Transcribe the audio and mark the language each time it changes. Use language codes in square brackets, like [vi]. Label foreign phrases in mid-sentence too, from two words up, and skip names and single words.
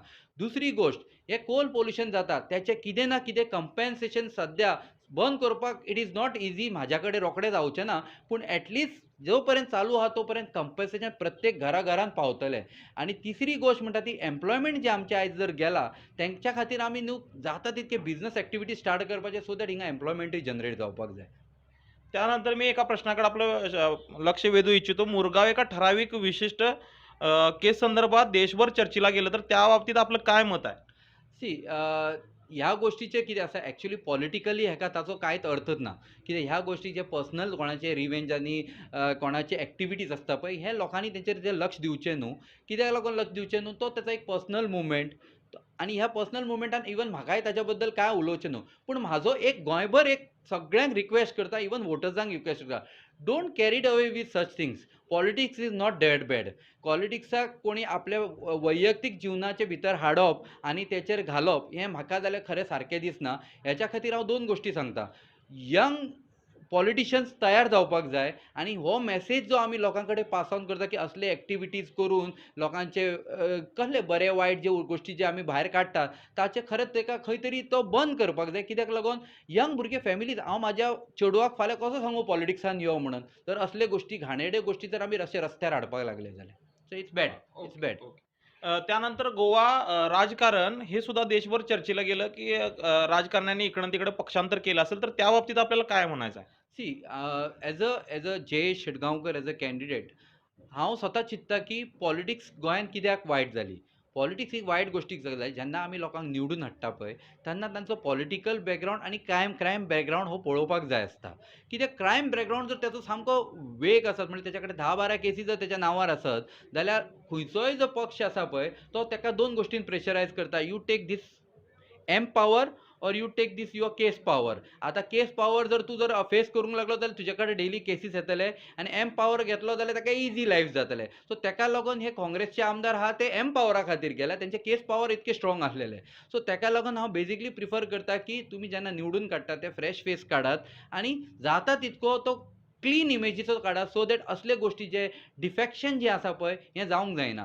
[kok] दुसरी गोश्ट, हे कोल पोल्युशन जाता त्याचे कितें ना कितें कंपेन्सेशन सद्या बंद करपाक [en] it is not easy. [kok] म्हाज्या कडेन रोखडें जावचें ना, पूण एटलिस्ट जो पर्यंत चालू आहा तो पर्यंत कंपेन्सेशन प्रत्येक घराघरान पावतलें. आनी तिसरी गोश्ट म्हणटा ती एम्प्लॉयमेंट जे आमचे आयज जर गेला तेंच्या खातीर आमी न्हू जाता तितके [en] business activity start [kok] करपाचे [en] so that [kok] हिंगा एम्प्लॉयमेंटूय जनरेट जावपाक जाय. [mr] त्यानंतर मी एका प्रश्नाकडे आपलं लक्ष वेधू इच्छितो. मुरगाव एका ठराविक विशिष्ट केस संदर्भात देशभर चर्चेला गेलं, तर त्या बाबतीत आपलं काय मत आहे? [kok] सी ह्या गोष्टीचें कितें आसा, [en] actually politically [kok] हेका ताचो कांयच अर्थच ना. कित्याक ह्या गोष्टी जे पर्सनल कोणाचे रिवेंज आनी कोणाचे एक्टिविटीज आसता पळय, हे लोकांनी तेचेर जे लक्ष दिवचें न्हू. कित्याक लागून लक्ष दिवचें न्हू, तो तेचो एक [en] personal moment [kok] आनी ह्या पर्सनल मुवमेंटान इवन म्हाकाय ताच्या बद्दल कांय उलोवचें न्हू. पूण म्हाजो एक गोंयभर एक सगळ्यांक रिक्वेस्ट करता, इवन वोटर्सांक रिक्वेस्ट करता, [en] don't carried away with such things. politics is not that bad. [kok] पॉलिटिक्साक कोणी आपल्या वैयक्तीक जिवनाचे भितर हाडप आनी तेचेर घालप हें म्हाका जाल्यार खरें सारकें दिसना. हेच्या खातीर हांव 2 गोश्टी सांगता. [en] young politicians [kok] तयार जावपाक जाय आनी हो मॅसेज जो आमी लोकां कडेन [en] pass on [kok] करता की असले एक्टिविटीज करून लोकांचे कसले बरे वायट जे गोश्टी जे आमी भायर काडटात ताचे खरेंच ताका खंय तरी तो बंद करपाक जाय. कित्याक लागून यंग भुरगे फॅमिलीज, हांव म्हाज्या चेडवाक फाल्यां कसो सांगू पॉलिटिक्सान यो म्हणून, तर असले गोश्टी घाणेरड्यो गोश्टी जर आमी रस्त्यार हाडपाक लागले जाल्यार [en] so it's bad. it's bad. [mr] त्यानंतर गोवा राजकारण हे सुद्धा देशभर चर्चेला गेलं, की राजकारण्यांनी इकडं तिकडे पक्षांतर केलं असेल, तर त्या बाबतीत आपल्याला काय म्हणायचं आहे? [en] see as a Jayesh Shidgaonkar as a candidate [kok] हांव स्वता चिंतता की पॉलिटिक्स गोंयान कित्याक वायट जाली. पॉलिटिक्स ही वायट गोश्टीक जाली. जेन्ना आमी लोकांक निवडून हाडटा पळय तेन्ना तांचो [en] political background [kok] आनी [en] crime background [kok] हो पळोवपाक जाय आसता. कित्याक [en] crime background [kok] जर ताचो सामको वेग आसत, म्हणजे तेच्या कडेन 10-12 केसी जर तेच्या नांवार आसत जाल्यार खंयचोय जो पक्ष आसा पळय तो ताका 2 गोश्टीन प्रेशरायज करता. [en] you take this M power or you take this your case power. [kok] आता [en] case power [kok] जर तूं जर फेस करूंक लागलो जाल्यार तुजे कडेन [en] daily cases [kok] येतले आनी [en] M power [kok] घेतलो जाल्यार ताका [en] easy life [kok] जातलें. सो ताका लागून हे काँग्रेसचे आमदार आहा ते एम पॉवरा खातीर गेल्या, तेंचे [en] case power [kok] इतके स्ट्रॉंग आसलेले. सो ताका लागून हांव बेजिकली प्रिफर करता की तुमी जेन्ना निवडून काडटा ते फ्रेश फेस काडात आनी जाता तितको तो क्लीन इमेजीचो काडात [en] so that [kok] असले गोश्टी जे डिफेक्शन जे आसा पळय हें जावंक जायना.